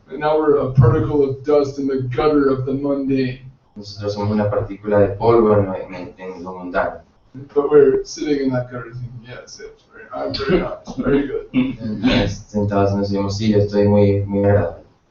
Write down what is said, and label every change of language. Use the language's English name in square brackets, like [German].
[English] And now we're a particle of dust in the gutter of the mundane. [Spanish] Nosotros somos una partícula de polvo en lo mundano. [English] But we're sitting in that gutter thinking, yes, I'm very nice, very good. [Spanish] Sentados en ese sí, yo estoy muy agradable.